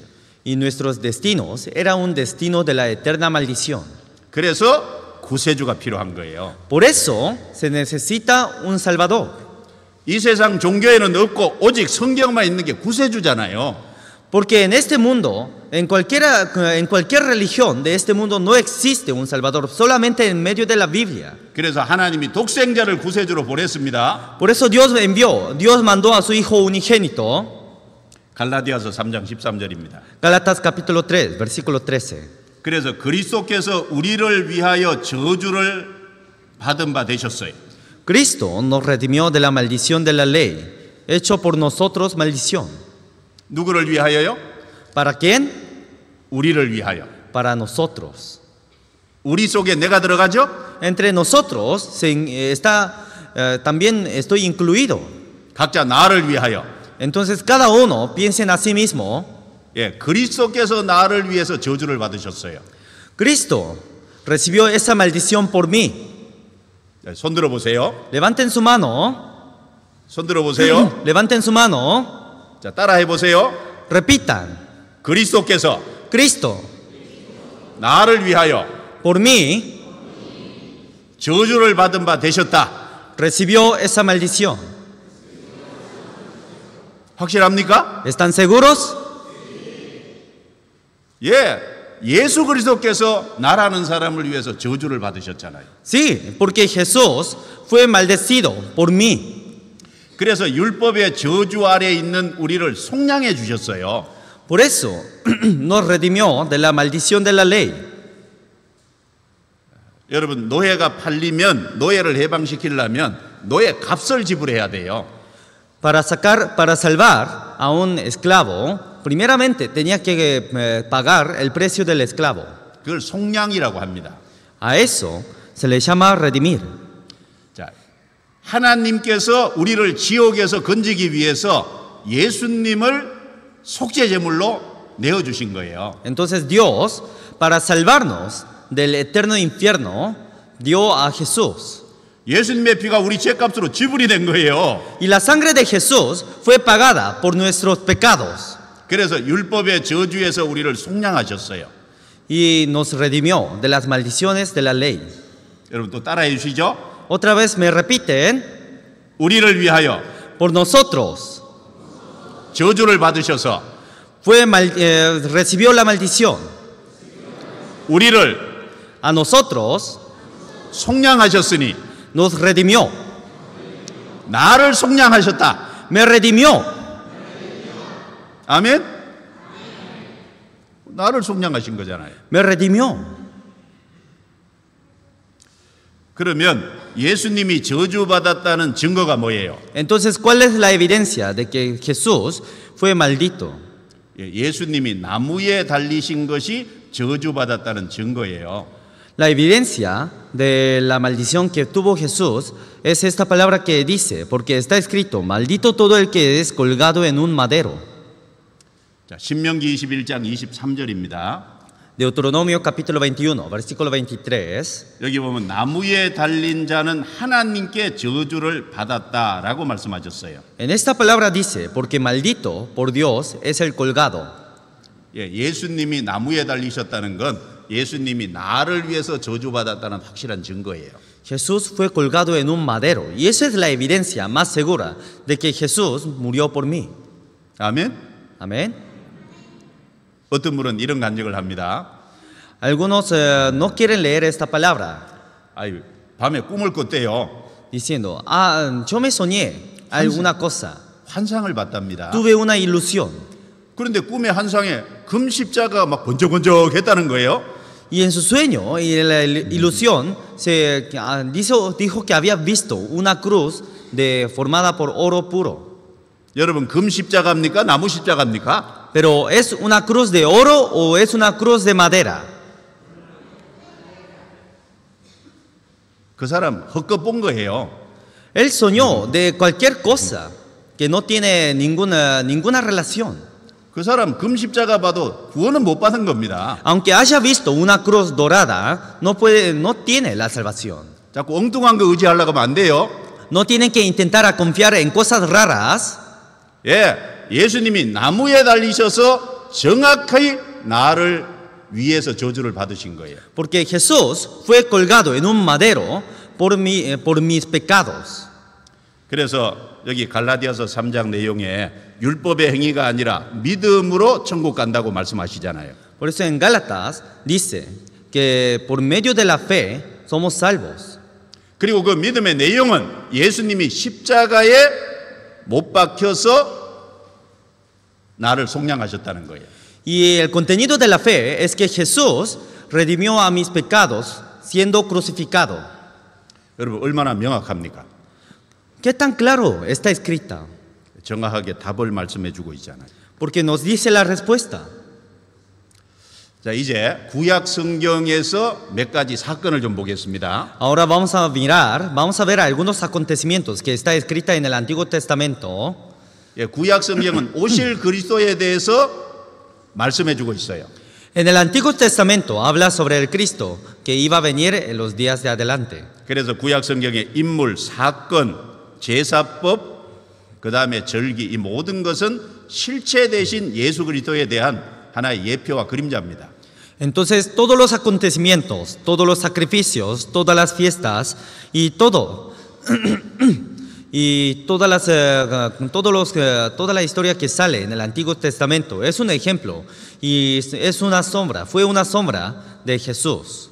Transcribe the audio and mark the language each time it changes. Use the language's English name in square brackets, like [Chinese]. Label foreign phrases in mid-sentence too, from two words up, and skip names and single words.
[Spanish] Y nuestros destinos era un destino de la eterna maldición. [Korean] 그래서 구세주가 필요한 거예요. [Spanish] Por eso se necesita un Salvador. [Korean] 이 세상 종교에는 없고 오직 성경만 있는 게 구세주잖아요. [Spanish] Porque en este mundo, en cualquier religión de este mundo no existe un Salvador, solamente en medio de la Biblia. [Korean] 그래서 하나님이 독생자를 구세주로 보냈습니다. [Spanish] Por eso Dios mandó a su Hijo unigénito. [Korean] 갈라디아서 3장 13절입니다. [Spanish] Gálatas capítulo 3, versículo 13. [Korean] 그래서 그리스도께서 우리를 위하여 저주를 받은 바 되셨어요. [Spanish] Cristo nos redimió de la maldición de la ley, hecho por nosotros maldición. [Korean] 누구를 위하여요? [Spanish] ¿Para quién? [Korean] 우리를 위하여. [Spanish] Para nosotros. [Korean] 우리 속에 내가 들어가죠? [Spanish] Entre nosotros también estoy incluido. [Korean] 각자 나를 위하여. [Spanish] Entonces cada uno piensa en sí mismo. [Korean] 예, 그리스도께서 나를 위해서 저주를 받으셨어요. [Spanish] Cristo recibió esa maldición por mí. [Korean] 손 들어 보세요. [Spanish] Levanten su mano. [Korean] 손 들어 보세요. [Spanish] Levanten su mano. [Korean] 자, 따라해 보세요. [Spanish] Repitan. [Korean] 그리스도께서 [Spanish] Cristo [Korean] 나를 위하여 [Spanish] por mí [Korean] 저주를 받은 바 되셨다. [Spanish] recibió esa maldición. [Korean] 확실합니까? [Spanish] ¿Están seguros? [Korean] 예, 예수 그리스도께서 나라는 사람을 위해서 저주를 받으셨잖아요. [Spanish] Sí, porque Jesús fue maldecido por mí. [Korean] 그래서 율법의 저주 아래에 있는 우리를 속량해 주셨어요. [Spanish] Por eso nos redimió de la maldición de la ley. [Korean] 여러분 노예가 팔리면 노예를 해방시키려면 노예 값을 지불해야 돼요. [Spanish] Para salvar a un esclavo, primeramente tenía que pagar el precio del esclavo. [Korean] 그걸 속량이라고 합니다. [Spanish] A eso se le llama redimir. [Korean] 자, 하나님께서 우리를 지옥에서 건지기 위해서 예수님을 속죄 제물로 내어 주신 거예요. [Spanish] Entonces Dios, para salvarnos del eterno infierno, dio a Jesús. [Korean] 예수님의 피가 우리 죄값으로 지불이 된 거예요. [Spanish] Y la sangre de Jesús fue pagada por nuestros pecados. [Korean] 그래서 율법의 저주에서 우리를 속량하셨어요. [Spanish] Y nos redimió de las maldiciones de la ley. [Korean] 여러분 또 따라해 주시죠. [Spanish] Otra vez me repiten. [Korean] 우리를 위하여 [Spanish] Por nosotros [Korean] 저주를 받으셔서 [Spanish] recibió la maldición. [Korean] 우리를 [Spanish] A nosotros [Korean] 속량하셨으니 [Spanish] nos redimió. [Korean] 나를 속량하셨다. [Spanish] Me redimió. [Korean] 아멘. 나를 속량하신 거잖아요. [Spanish] Me redimió. [Korean] 그러면 예수님이 저주받았다는 증거가 뭐예요? [Spanish] Entonces, ¿cuál es la evidencia de que Jesús fue maldito? [Korean] 예수님이 나무에 달리신 것이 저주받았다는 증거예요. [Spanish] La evidencia de la maldición que tuvo Jesús es esta palabra que dice, porque está escrito, maldito todo el que es colgado en un madero. [Korean] 자, 신명기 21장 23절입니다. [Spanish] Deuteronomio capítulo 21, versículo 23. [Korean] 여기 보면 나무에 달린 자는 하나님께 저주를 받았다라고 말씀하셨어요. [Spanish] En esta palabra dice, porque maldito por Dios es el colgado. [Korean] 예수님이 나무에 달리셨다는 건 예수님이 나를 위해서 저주받았다는 확실한 증거예요. [Spanish] Jesús fue colgado en un madero y esa es la evidencia más segura de que Jesús murió por mí. [Korean] 아멘. [Spanish] Amén. [Korean] 어떤 분은 이런 간증을 합니다. [Spanish] Algunos no quieren leer esta palabra. [Korean] 밤에 꿈을 꿨대요. [Spanish] Diciendo, yo me soñé alguna cosa. [Korean] 환상을 봤답니다. [Spanish] tuve una ilusión. [Korean] 그런데 꿈의 환상에 금 십자가 막 번쩍번쩍했다는 거예요. [Spanish] Y en su sueño y en la ilusión dijo que había visto una cruz formada por oro puro. [Korean] 여러분, 금 십자가입니까? 나무 십자가입니까? [Spanish] Pero ¿es una cruz de oro o es una cruz de madera? [Korean] 그 사람 헛것 본 거예요. [Spanish] Él soñó de cualquier cosa que no tiene ninguna relación. [Korean] 그 사람 금 십자가 봐도 구원은 못 받은 겁니다. [Spanish] Aunque haya visto una cruz dorada, no tiene la salvación. [Korean] 자꾸 엉뚱한 거 의지하려고 하면 안 돼요. [Spanish] No tienen que intentar a confiar en cosas raras. [Korean] 예, 예수님이 나무에 달리셔서 정확히 나를 위해서 저주를 받으신 거예요. [Spanish] Porque Jesús fue colgado en un madero por mis pecados. [Korean] 그래서 여기 갈라디아서 3장 내용에 율법의 행위가 아니라 믿음으로 천국 간다고 말씀하시잖아요. [Spanish] Por eso en Gálatas dice que por medio de la fe somos salvos. [Korean] 그리고 그 믿음의 내용은 예수님이 십자가에 못 박혀서 나를 속량하셨다는 거예요. [Spanish] Y el contenido de la fe es que Jesús redimió a mis pecados siendo crucificado. [Korean] 여러분 얼마나 명확합니까? [Spanish] ¿Qué tan claro está escrita? [Korean] 정확하게 답을 말씀해 주고 있잖아요. [Spanish] Porque nos dice la respuesta. [Korean] 자, 이제 구약 성경에서 몇 가지 사건을 좀 보겠습니다. [Spanish] Ahora vamos a ver algunos acontecimientos que está escrita en el Antiguo Testamento. [Korean] 예, 구약 성경은 오실 그리스도에 대해서 말씀해 주고 있어요. [Spanish] En el Antiguo Testamento habla sobre el Cristo que iba a venir en los días de adelante. [Korean] 그래서 구약 성경의 인물, 사건, 제사법, 그 다음에 절기 이 모든 것은 실체 대신 예수 그리스도에 대한 하나의 예표와 그림자입니다. [Spanish] Entonces todos los acontecimientos, todos los sacrificios, todas las fiestas y todo y toda la historia que sale en el Antiguo Testamento es un ejemplo y es una sombra, fue una sombra de Jesús.